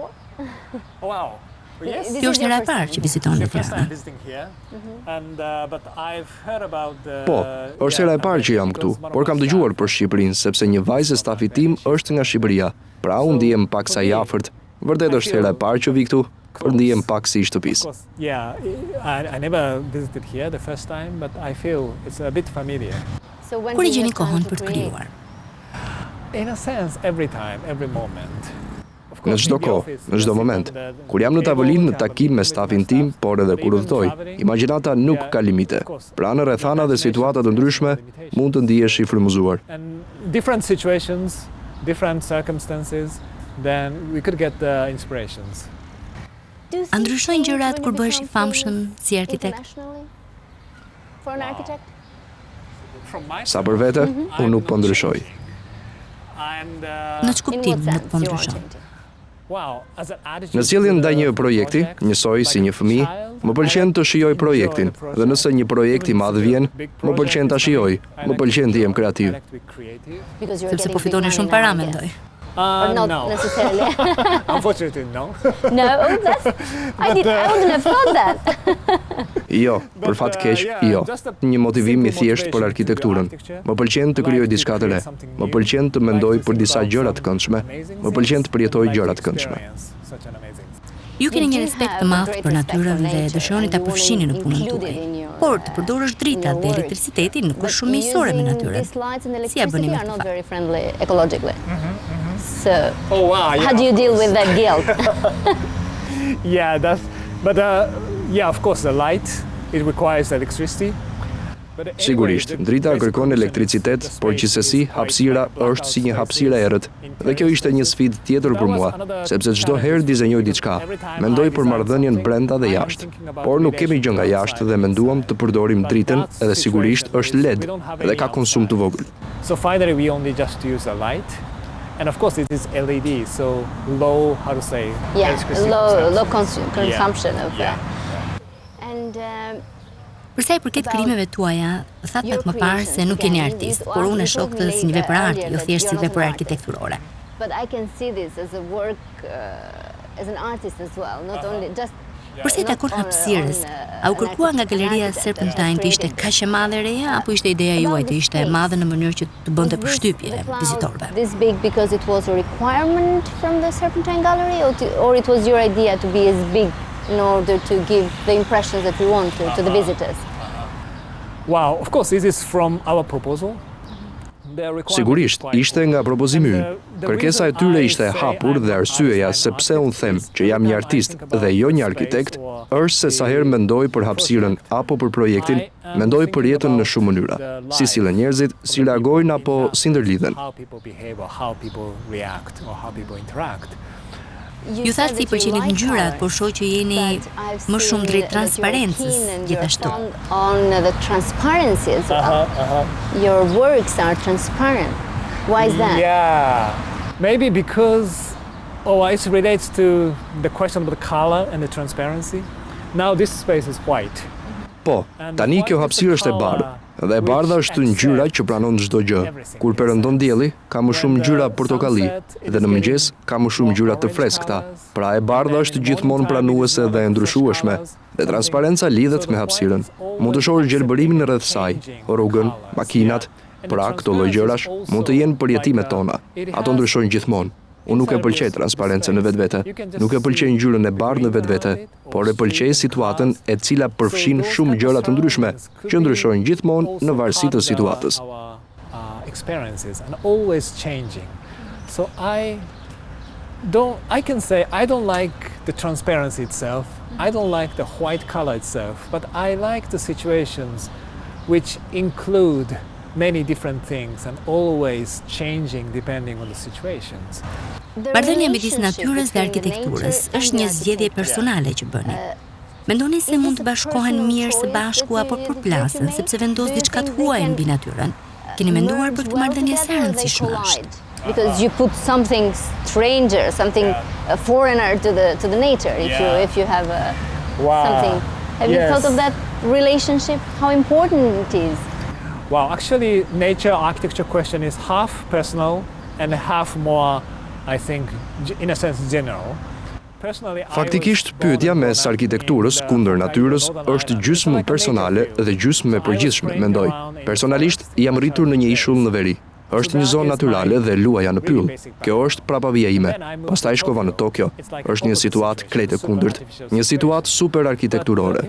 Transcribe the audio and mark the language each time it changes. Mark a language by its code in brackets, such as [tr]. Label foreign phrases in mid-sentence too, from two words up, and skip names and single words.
[sq] Kjo është hera e parë që viziton në Tiranë. Po, është hera e parë që jam këtu, por kam dëgjuar për Shqipërinë sepse një vajzë e stafit tim është nga Shqipëria. Pra unë ndihem pak sa i afërt. Vërtet është hera e parë që vi këtu, por ndihem pak si i shtëpisë. [en] Yeah, I never visited here the first time, but I feel it's a bit familiar. [sq] Kur i gjeni kohën për të krijuar? [en] In a sense, every time, every moment. [sq] Në çdo kohë, në çdo moment. Kur jam në tavolinë në takim me stafin tim, por edhe kur udhtoj, imagjinata nuk ka limite. Pra në rrethana dhe situata të ndryshme mund të ndihesh i frymëzuar. [en] And different situations, different circumstances, then we could get the inspirations. [sq] A ndryshojnë gjërat kur bëhesh i famshëm si arkitekt? Sa për vete, unë nuk po ndryshoj. Në ç'kuptim nuk po ndryshon? Në sjelljen ndaj një projekti, njësoj si një fëmijë, më pëlqen të shijoj projektin, dhe nëse një projekt i madh vjen, më pëlqen ta shijoj, më pëlqen të jem kreativ. Sepse po fitoni shumë para, mendoj. [en] Or not no. necessarily. Unfortunately, no. No, I wouldn't have thought that. [sq] Jo, për fat keq, jo. Një motivim i thjesht për arkitekturën. Më pëlqen të krijoj diçka të re. Më pëlqen të mendoj për disa gjëra të këndshme. Më pëlqen të përjetoj gjëra të këndshme. Ju keni një respekt të madh për natyrën dhe dëshironi ta përfshini në punën tuaj. Por të përdorësh dritat dhe elektricitetin nuk është shumë miqësore me natyrën. Si ja bëni me këtë? [en] So, how do you deal with that guilt? Yeah, of course, the light, it requires electricity. [sq] Sigurisht, drita kërkon elektricitet, por gjithsesi hapësira është si një hapësirë e errët. Dhe kjo ishte një sfidë tjetër për mua, sepse çdo herë dizenjoj diçka, mendoj për marrëdhënien brenda dhe jashtë. Por nuk kemi gjë nga jashtë dhe menduam të përdorim dritën, edhe sigurisht është LED dhe ka konsum të vogël. [en] So finally we only just use the light. And of course it is LED, so low, how to say, low consumption of that. And [sq] Për sa i përket krijimeve tuaja, thatë pak më parë se nuk jeni artist, por unë e shoh këtë si një vepër arti, jo thjesht si vepër arkitekturore. [en] But I can see this as a work as an artist as well, not only just [sq] Përsa i takon hapësirës, a u kërkua nga galeria Serpentine të ishte kaq e madhe Reja, apo ishte ideja juaj të ishte e madhe në mënyrë që të bënte përshtypje vizitorëve? [en] This big because it was a requirement from the Serpentine Gallery, or it was your idea to be as big in order to give the impressions that we want to the visitors? Wow, of course, this is from our proposal. [sq] Sigurisht, ishte nga propozimi ynë. Kërkesa e tyre ishte e hapur dhe arsyeja se pse unë them që jam një artist dhe jo një arkitekt, është se sa herë mendoj për hapësirën apo për projektin, mendoj për jetën në shumë mënyra. Si sillen njerëzit, si reagojnë apo si ndërlidhen. Ju thatë si pëlqenit ngjyrat, por shoh që jeni më shumë drejt transparencës gjithashtu. [en] On the transparency as well. Your works are transparent. Why is that? Yeah, maybe because it relates to the question of the color and the transparency. Now this space is white. [sq] Po, tani kjo hapësirë është e bardhë, dhe e bardha është ngjyra që pranon çdo gjë. Kur perëndon dielli, ka më shumë ngjyra portokalli, dhe në mëngjes ka më shumë ngjyra të freskëta. Pra e bardha është gjithmonë pranuese dhe e ndryshueshme, dhe transparenca lidhet me hapësirën. Mund të shohësh gjelbërimin rreth saj, rrugën, makinat, pra këto lloj gjërash mund të jenë përjetimet tona. Ato ndryshojnë gjithmonë. Unë nuk e pëlqej transparencën në vetvete, nuk e pëlqej ngjyrën e bardhë në vetvete, por e pëlqej situatën e cila përfshin shumë gjëra të ndryshme, që ndryshojnë gjithmonë në varësi të situatës. [en] So I can say I don't like the transparency itself, I don't like the white color itself, but I like the situations which include many different things and always changing depending on the situations. [sq] Marrëdhënia midis natyrës dhe arkitekturës është një zgjedhje personale që bëni. Mendoni se mund të bashkohen mirë së bashku apo përplasen sepse vendos diçka të huaj mbi natyrën? Keni menduar për këtë marrëdhënie se e rëndësishme është? [en] Because you put something stranger, something foreigner to the nature. If you have something, have you thought of that relationship? How important it is? Wow, actually, nature architecture question is half personal and half more, I think, in a sense, general. [sq] Faktikisht, pyetja mes arkitekturës kundër natyrës është gjysmë personale dhe gjysmë e përgjithshme, mendoj. Personalisht, jam rritur në një ishull në veri. Është një zonë natyrale dhe luaja në pyll. Kjo është prapavija ime. Pastaj shkova në Tokyo. Është një situatë krejt e kundërt, një situatë super arkitekturore.